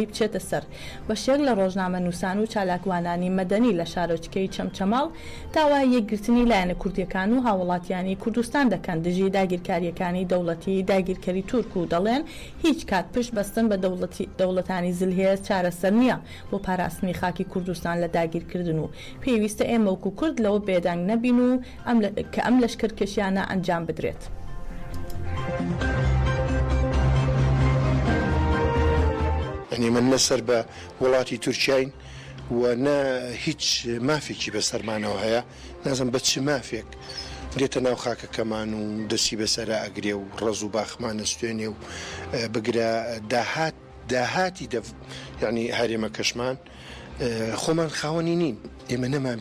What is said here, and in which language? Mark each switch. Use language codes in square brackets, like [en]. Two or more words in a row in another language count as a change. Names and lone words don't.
[ckb] بچێتە سەر بە شێک لە ڕۆژنامە نووسان و چالاکوانانی مەدەنی لە شارۆچکەی چەمچەماڵ داوای یەکگرتنی لایەنە کوردیەکان و هاوڵاتیانی کوردستان دەکەن دژی داگیرکاریەکانی دەوڵەتی داگیرکەری تورک و دەڵێن هیچ کات پشت بەستن بە دەوڵەتانی زلهێز چارەسەر نییە بۆ پاراستنی خاکی کوردستان لە داگیرکردن و پێویستە ئێمە وەکو کورد لەوە بێدەنگ نەبین و کە ئەم لەشکرکێشیانە ئەنجام بدرێت. يعني من نسر بە وڵاتی تورکیاین و نە هیچ مافێکی بەسەرمانەوە هەیە نازم بە چ مافێک دێتە ناو خاکەکەمان و دەسی بەسەرا ئەگرێ و ڕەز و باخمانە سوێنێ و بگرە داهاتی یعنی هەرێمە کەشمان خۆمان خاوەنی نین ئێمە نەمان